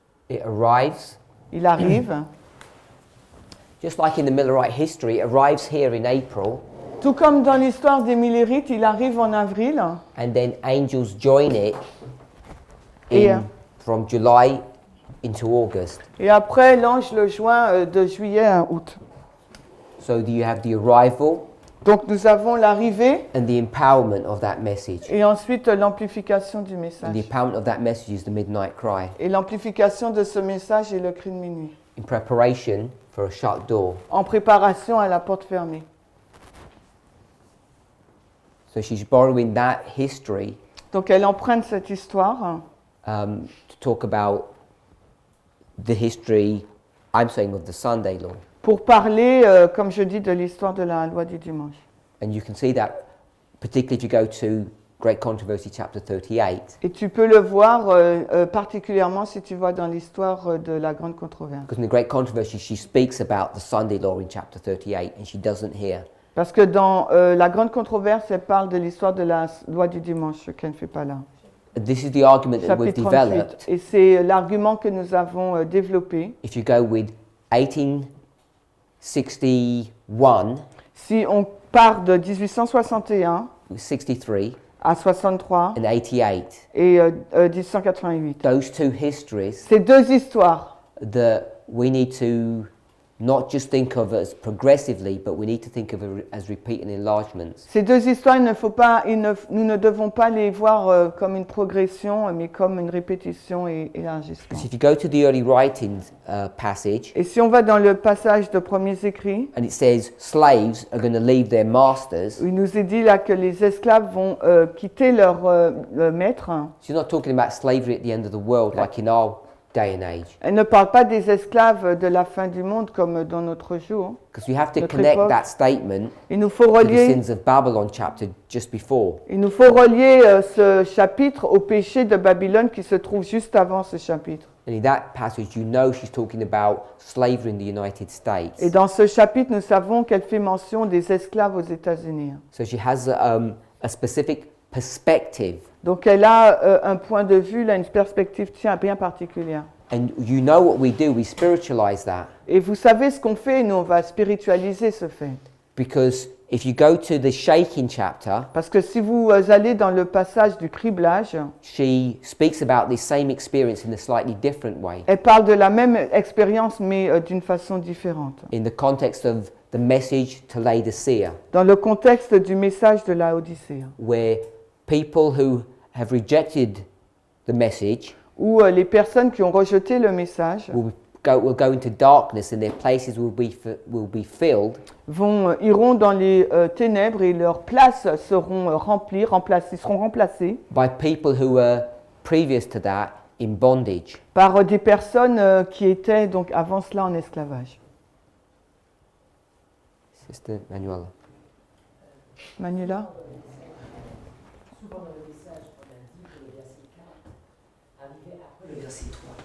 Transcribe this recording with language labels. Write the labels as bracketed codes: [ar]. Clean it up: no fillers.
[en] It arrives, [fr] Il arrive, [en] just like in the Millerite history, it arrives here in April, [fr] tout comme dans l'histoire des Millérites, il arrive en avril. [en] and then angels join it [fr] Et, [en] from July into August. [fr] et après, l'ange le joint de juillet à août. [en] So you have the arrival [fr] Donc nous avons l'arrivée [en] and the empowerment of that message. [fr] et ensuite l'amplification du [en] And the message. empowerment of that message is the midnight cry, [fr] Et l'amplification de ce message est le cri de minuit, [en] in preparation for a shut door. [fr] en préparation à la porte fermée. [en] So she's borrowing that history [fr] Donc elle emprunte cette histoire [en] to talk about the history, I'm saying, of the Sunday law. [fr] pour parler, comme je dis, de l'histoire de la loi du dimanche. [en] And you can see that, particularly if you go to Great Controversy chapter 38, [fr] Et tu peux le voir particulièrement si tu vois dans l'histoire de la grande controverse. [en] because in the Great Controversy she speaks about the Sunday law in chapter 38, and she doesn't here. [fr] Parce que dans la grande controverse, elle parle de l'histoire de la loi du dimanche, ce qu'elle ne fait pas là. [en] This is the argument that we've [fr] Chapitre 38. [en] developed. [fr] Et c'est l'argument que nous avons développé. [en] If you go with 1861, [fr] Si on part de 1861 [en] 63, [fr] à 63 [en] and 88, [fr] et 1888, [en] those two histories [fr] c'est deux histoires [en] that we need to not just think of as progressively, but we need to think of as repeat and enlargements. [fr] Ces deux histoires, nous ne devons pas les voir comme une progression, mais comme une répétition et élargissement. [en] Because if you go to the early writings passage, [fr] Et si on va dans le passage de Premiers Écrits, [en] and it says slaves are going to leave their masters, [fr] où il nous est dit là que les esclaves vont quitter leur maître, [en] she's not talking about slavery at the end of the world like in our day and age. [fr] elle ne parle pas des esclaves de la fin du monde comme dans notre jour. [en] Because we have to [fr] Notre [en] connect [fr] époque. [en] that statement [fr] Il nous faut [en] to the [fr] relier, [en] sins of Babylon chapter just before. [fr] ce chapitre au péché de Babylone qui se trouve juste avant ce chapitre. [en] And in that passage, you know she's talking about slavery in the United States. [fr] Et dans ce chapitre, nous savons qu'elle fait mention des esclaves aux États-Unis. [en] So she has a specific perspective. [fr] Donc elle a un point de vue, là, une perspective bien particulière. [en] And you know what we do, we spiritualize that. [fr] Et vous savez ce qu'on fait, nous on va spiritualiser ce fait. [en] Because if you go to the shaking chapter, [fr] Parce que si vous allez dans le passage du criblage, [en] she speaks about this same experience in a slightly different way, [fr] elle parle de la même expérience mais d'une façon différente. [en] in the context of the message to Laodicea, [fr] Dans le contexte du message de la Odyssée, [en] where people who have rejected the message [fr] où les personnes qui ont rejeté le message [en] will go into darkness, and their places will be filled [fr] iront dans les ténèbres et leurs places seront ils seront remplacés [en] by people who were previous to that in bondage. [fr] par des personnes qui étaient donc avant cela en esclavage. [en] Sister Manuela. [fr] Manuela? Souvent dans le message, on a dit que le verset 4 arrivait après le verset 3.